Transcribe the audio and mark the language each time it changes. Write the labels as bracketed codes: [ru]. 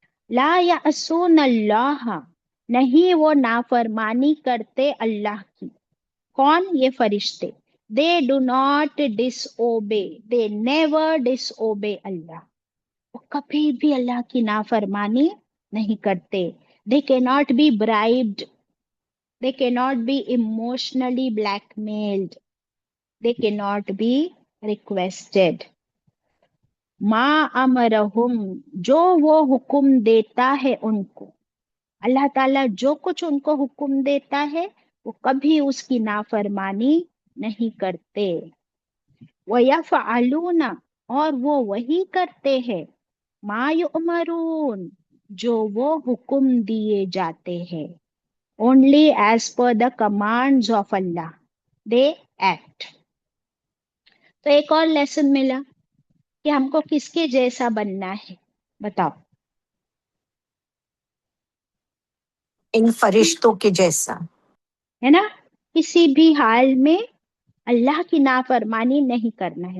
[ar] ला यासून अल्लाह, [hi] नहीं वो नाफरमानी करते अल्लाह की। कौन? ये फरिश्ते। [en] they do not disobey, they never disobey Allah, [hi] वो कभी भी अल्लाह की नाफरमानी नहीं करते। [en] They can not be bribed, they cannot be emotionally blackmailed, they cannot be requested। [ar] मा अमरहुम, [hi] जो वो हुक्म देता है उनको, अल्लाह ताला जो कुछ उनको हुक्म देता है वो कभी उसकी नाफरमानी नहीं करते। [ar] वयफ़अलूना, [hi] और वो वही करते हैं, [ar] मा युअमरून, [hi] जो वो हुक्म दिए जाते हैं। [en] only as per the commands of Allah they act। [hi] तो एक और लेसन मिला कि हमको किसके जैसा बनना है, बताओ? इन फरिश्तों के जैसा। है ना? किसी भी हाल में अल्लाह की नाफरमानी नहीं करना है।